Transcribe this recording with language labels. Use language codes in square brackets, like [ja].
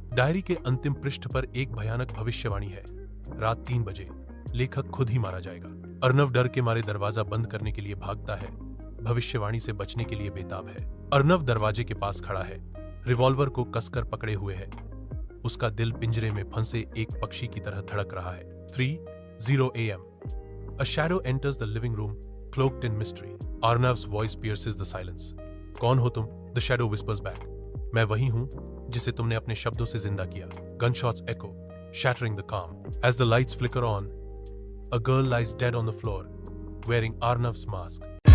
[hi] Diary के अंतिम पृष्ठ पर एक भयानक भविष्यवाणी है। रात 3 बजे लेखक खुद ही मारा जाएगा। अर्नव डर के मारे दरवाजा बंद करने के लिए भागता है, भविष्यवाणी से बचने के लिए बेताब है। अर्नव दरवाजे के पास खड़ा है, रिवॉल्वर को कसकर पकड़े हुए है। उसका दिल पिंजरे में फंसे एक पक्षी की तरह धड़क रहा है। 3:00 AM. [en] A shadow enters the living room, cloaked in mystery. Arnav's voice pierces the silence. [hi] कौन हो तुम? [en] The shadow whispers back. [hi] मैं वही हूं जिसे तुमने अपने शब्दों से जिंदा किया। [en] Gunshots echo, shattering the calm. As the lights flicker on, a girl lies dead on the floor, wearing Arnav's mask.